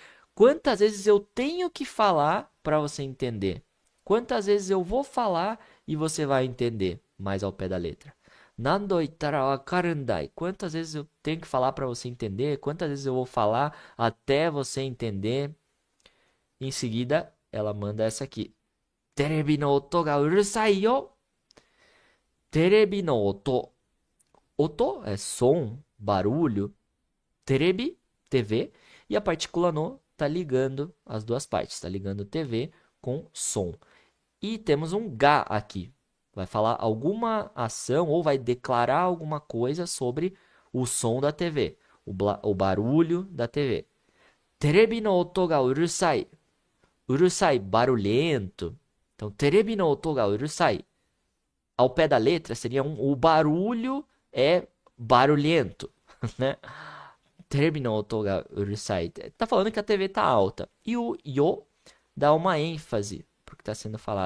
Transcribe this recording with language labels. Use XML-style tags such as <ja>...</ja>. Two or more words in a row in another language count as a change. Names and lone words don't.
<pt>Quantas vezes eu tenho que falar para você entender? Quantas vezes eu vou falar e você vai entender mais ao pé da letra?</pt> <ja>何度言ったらわかるんだい.</ja> <pt>Quantas vezes eu tenho que falar para você entender? Quantas vezes eu vou falar até você entender? Em seguida, ela manda essa aqui.</pt> <ja>テレビの音がうるさいよ. テレビの音。音</ja> <pt>é som, barulho. Terebi, TV. E a partícula no tá ligando as duas partes. Tá ligando TV com som. E temos um ga aqui. Vai falar alguma ação ou vai declarar alguma coisa sobre o som da TV. O barulho da TV.</pt> <ja>テレビの音がうるさい.</ja> <pt>Urusai, barulhento. Então,</pt> <ja>テレビの音がうるさい.</ja> <pt>Ao pé da letra seria o barulho é barulhento, né?</pt> <ja>テレビの音がうるさい.</ja> <pt>Tá falando que a TV tá alta. E o yo dá uma ênfase porque tá sendo falado.</pt>